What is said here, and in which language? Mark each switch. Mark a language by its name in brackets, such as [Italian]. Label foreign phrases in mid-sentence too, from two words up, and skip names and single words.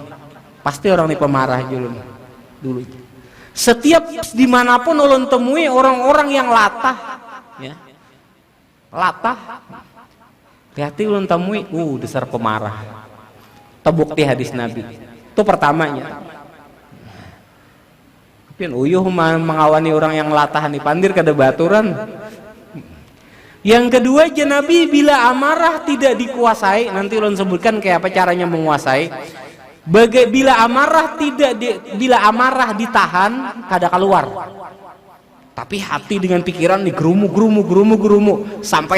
[Banjar] Pasti orang nih pemarah julun dulu. Setiap dimanapun ulun temui orang-orang yang latah, ya, latah, hati ulun temui, dasar pemarah. [Indonesian] Terbukti hadis Nabi. Itu pertamanya. [Banjar] Pian uyuh mengawani orang yang latah nih pandir kada baturan. Yang kedua, Nabi bila amarah tidak dikuasai, nanti ulun sebutkan kayak apa caranya menguasai. Bila amarah ditahan kada keluar, tapi hati dengan pikiran nih gerumu sampai